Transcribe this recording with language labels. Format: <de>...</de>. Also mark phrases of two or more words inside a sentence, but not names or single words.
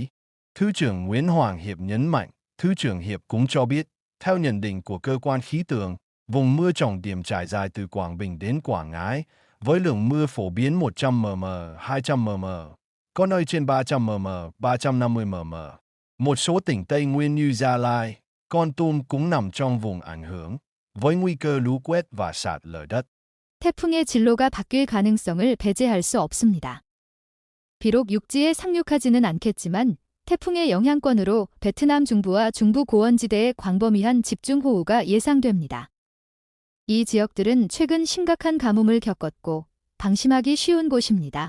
<vi>Thứ trưởng Nguyễn Hoàng Hiệp nhấn mạnh, Thứ trưởng Hiệp cũng cho biết, theo nhận định của cơ quan khí tượng, vùng mưa trọng điểm trải dài từ Quảng Bình đến Quảng Ngãi, với lượng mưa phổ biến 100 mm, 200 mm, có nơi trên 300 mm, 350 mm. Một số tỉnh Tây Nguyên như Gia Lai, Kon Tum cũng nằm trong vùng ảnh hưởng, với nguy cơ lũ quét và sạt lở đất.</vi> <ko>태풍의 진로가 바뀔 가능성을 배제할 수 없습니다. 비록 육지에 상륙하지는 않겠지만 태풍의 영향권으로 베트남 중부와 중부 고원지대에 광범위한 집중호우가 예상됩니다. 이 지역들은 최근 심각한 가뭄을 겪었고 방심하기 쉬운 곳입니다.</ko>